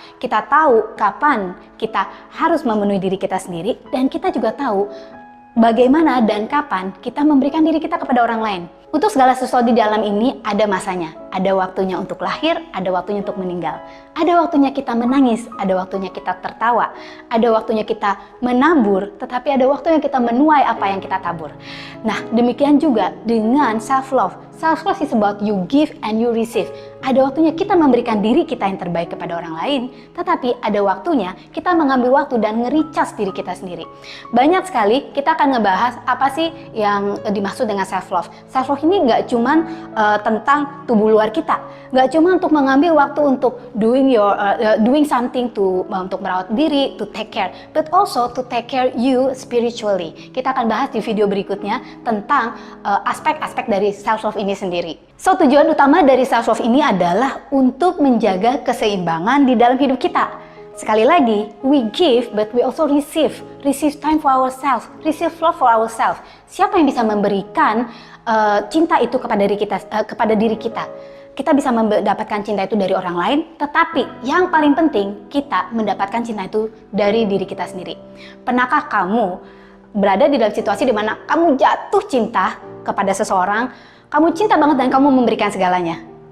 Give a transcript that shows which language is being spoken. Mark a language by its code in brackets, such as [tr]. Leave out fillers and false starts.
[id] Kita tahu kapan kita harus memenuhi diri kita sendiri dan kita juga tahu bagaimana dan kapan kita memberikan diri kita kepada orang lain. Untuk segala sesuatu di dalam ini ada masanya. Ada waktunya untuk lahir, ada waktunya untuk meninggal. Ada waktunya kita menangis, ada waktunya kita tertawa. Ada waktunya kita menabur, tetapi ada waktunya kita menuai apa yang kita tabur. Nah, demikian juga dengan self-love. [en] Self-love is about you give and you receive. [id] Ada waktunya kita memberikan diri kita yang terbaik kepada orang lain, tetapi ada waktunya kita mengambil waktu dan nge-recharge diri kita sendiri. Banyak sekali kita akan ngebahas apa sih yang dimaksud dengan self-love. Self-love love ini nggak cuman tentang tubuh luar kita, nggak cuma untuk mengambil waktu untuk [en] doing something [id] untuk merawat diri, [en] to take care, but also to take care you spiritually. [id] Kita akan bahas di video berikutnya tentang aspek-aspek dari self love ini sendiri. So, tujuan utama dari self love ini adalah untuk menjaga keseimbangan di dalam hidup kita. Sekali lagi, [en] we give but we also receive. Receive time for ourselves, receive love for ourselves. [id] Siapa yang bisa memberikan cinta itu kepada diri kita? Kita bisa mendapatkan cinta itu dari orang lain, tetapi yang paling penting kita mendapatkan cinta itu dari diri kita sendiri. Pernahkah kamu berada di dalam situasi di mana kamu jatuh cinta kepada seseorang, kamu cinta banget dan kamu memberikan segalanya?